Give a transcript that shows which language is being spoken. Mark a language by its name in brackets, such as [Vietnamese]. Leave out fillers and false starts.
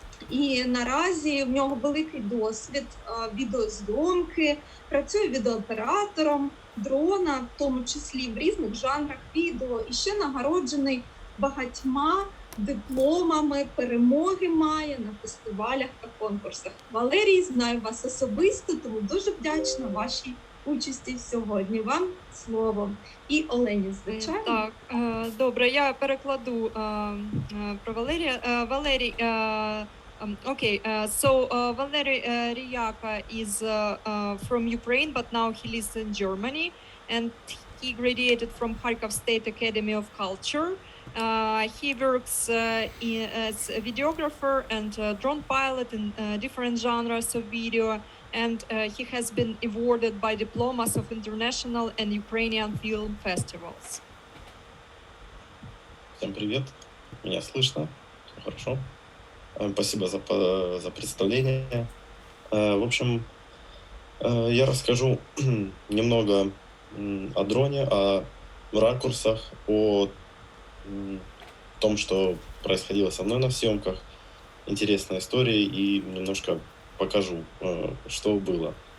[Ukrainian] І наразі в нього великий досвід відеозйомки, працює відеооператором дрона, в тому числі в різних жанрах відео, і ще нагороджений багатьма дипломами, перемоги має на фестивалях та конкурсах. Валерій, знаю вас особисто, тому дуже вдячна вашій участі сьогодні. Вам слово. І Олені, звичайно. Так, добре, я перекладу про Валерія. [English] Валерій, okay, so Valery Ryaka is from Ukraine, but now he lives in Germany, and he graduated from Kharkov State Academy of Culture. He works as a videographer and drone pilot in different genres of video, and he has been awarded by diplomas of international and Ukrainian film festivals. [Russian] Всем привет, меня слышно, все хорошо. Спасибо за представление. В общем, я расскажу немного о дроне, о ракурсах, о том, что происходило со мной на съемках, интересные истории, и немножко покажу, что было.